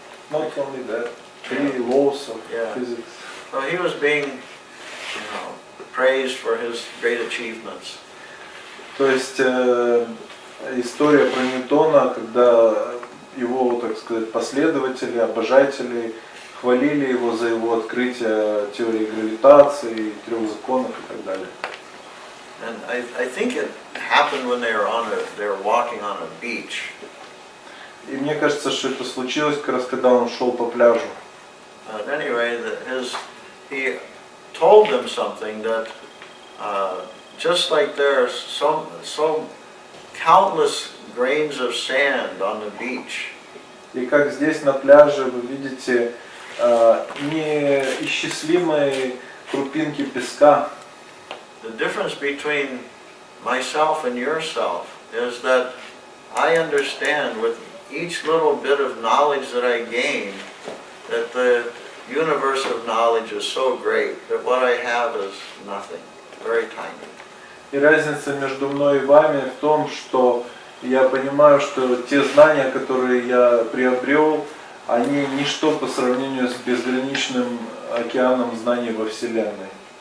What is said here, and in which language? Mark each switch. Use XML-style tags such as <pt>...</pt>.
<en>Not only that, three laws of physics. So he was being, praised for his great achievements.</en> <ru>То есть история про Ньютона, когда его, так сказать, последователи, обожатели хвалили его за его открытие теории гравитации, трех законов и так далее.</ru> <en>And I think it happened when they were walking on a beach.</en> <ru>И мне кажется, что это случилось как раз, когда он шел по пляжу.</ru> <en>Anyway, he told them something that just like there's so countless grains of sand on the beach.</en> <ru>И как здесь на пляже вы видите неисчислимые крупинки песка.</ru> <en>The difference between myself and yourself is that I understand with each little bit of knowledge that I gain that the universe of knowledge is so great that what I have is nothing, very tiny.</en> <ru>И разница между мной и вами в том, что я понимаю, что те знания, которые я приобрел, они ничто по сравнению с безграничным океаном знаний во Вселенной.</ru>